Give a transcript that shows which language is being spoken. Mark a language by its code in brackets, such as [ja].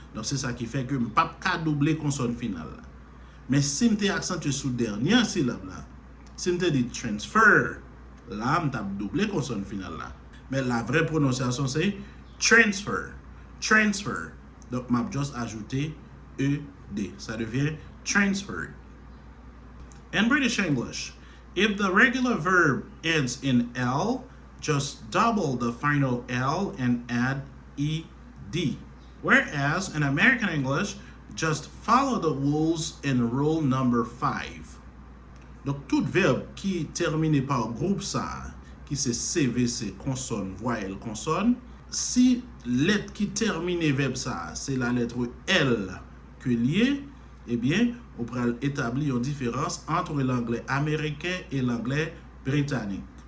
[fr] Donc, c'est ça qui fait que je ne peux pas doubler consonne finale là. Mais si je accentué sous dernière syllabe là, si je dis transfer, là, je vais doubler consonne finale là. Mais la vraie prononciation, c'est transfer. Transfer. Donc, je vais juste ajouter ED. Ça devient transferred. [en] In British English, if the regular verb ends in L, just double the final L and add ED. Whereas in American English, just follow the rules in rule number 5. [fr] Donc, tout verbe qui termine par groupe ça, qui c'est CVC, consonne, voyelle, consonne, si lettre qui termine verbe ça, c'est la lettre L que lié, eh bien, on pourra établir une différence entre l'anglais américain et l'anglais britannique.